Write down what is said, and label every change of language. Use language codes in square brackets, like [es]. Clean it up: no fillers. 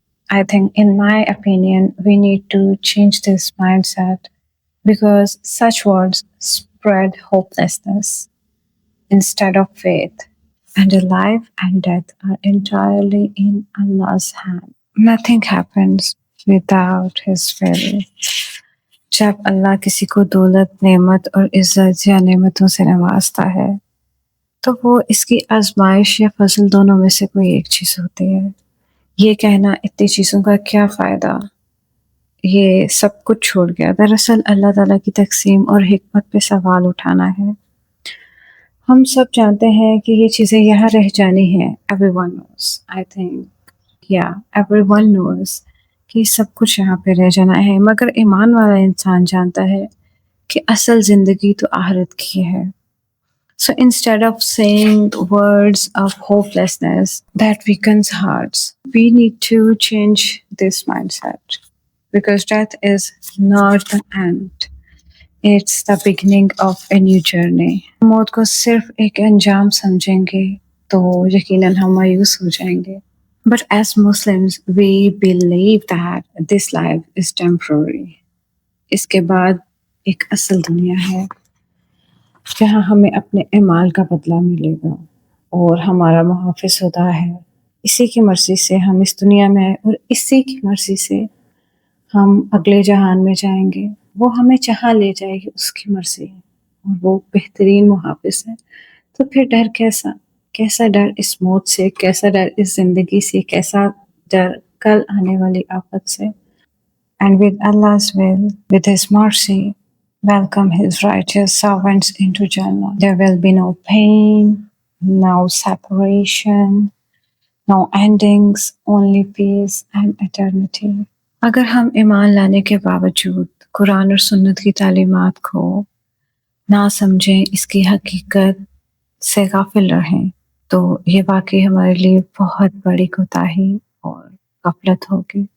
[en] I think, in my opinion, we need to change this mindset because such words spread hopelessness instead of faith, and life and death are entirely in Allah's hand. Nothing happens without His will. [hi] जब अल्लाह किसी को दौलत, नेमत और इज्जत या नेमतों से नवाजता है, तो वो इसकी आजमाइश या फजल दोनों में से कोई एक चीज़ होती है। ये कहना इतनी चीज़ों का क्या फ़ायदा, ये सब कुछ छोड़ गया, दरअसल अल्लाह ताला की तकसीम और हिकमत पे सवाल उठाना है। हम सब जानते हैं कि ये चीज़ें यहाँ रह जानी हैं। [en] everyone knows, I think, [hi] या [en] everyone knows [hi] कि सब कुछ यहाँ पे रह जाना है, मगर ईमान वाला इंसान जानता है कि असल ज़िंदगी तो आखिरत की है। [en] So instead of saying words of hopelessness that weakens hearts, we need to change this mindset because death is not the end. It's the beginning of a new journey. [hi] मौत को सिर्फ एक अंजाम समझेंगे तो यकीनन हम मायूस हो जाएंगे. [en] But as Muslims, we believe that this life is temporary. [hi] इसके बाद एक असल दुनिया है जहाँ हमें अपने अमाल का बदला मिलेगा और हमारा मुहाफ़िज़ खुदा है। इसी की मर्ज़ी से हम इस दुनिया में आए और इसी की मर्ज़ी से हम अगले जहान में जाएंगे। वो हमें जहाँ ले जाएगी उसकी मर्ज़ी है और वो बेहतरीन मुहाफ़िज़ है। तो फिर डर कैसा? कैसा डर इस मौत से, कैसा डर इस ज़िंदगी से, कैसा डर कल आने वाली आफ़त से? [en] And with Allah's will, with His mercy, welcome His righteous servants into Jannah. There will be no pain, no separation, no endings, only peace and eternity. [hi] अगर हम ईमान लाने के बावजूद कुरान और सुन्नत की तालीमात को ना समझें, इसकी हकीकत से गाफिल रहें, तो ये वाकई हमारे लिए बहुत बड़ी कोताही और गफलत होगी।